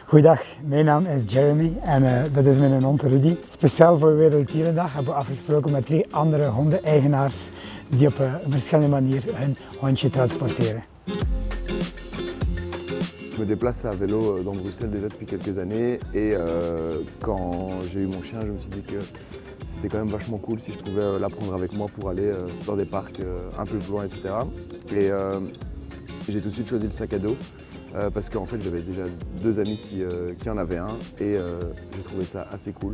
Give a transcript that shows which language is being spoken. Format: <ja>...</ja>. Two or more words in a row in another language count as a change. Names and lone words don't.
<nl>Goeiedag, mijn naam is Jeremy en dat is mijn hond Rudy. Speciaal voor Werelddierendag hebben we afgesproken met 3 andere hondeneigenaars die op een verschillende manier hun hondje transporteren.</nl> <fr>Je me déplace à vélo dans Bruxelles déjà depuis quelques années et quand j'ai eu mon chien, je me suis dit que c'était quand même vachement cool si je pouvais la prendre avec moi pour aller dans des parcs un peu plus loin, etc. Et j'ai tout de suite choisi le sac à dos parce qu'en fait j'avais déjà 2 amis qui en avaient un et j'ai trouvé ça assez cool.</fr>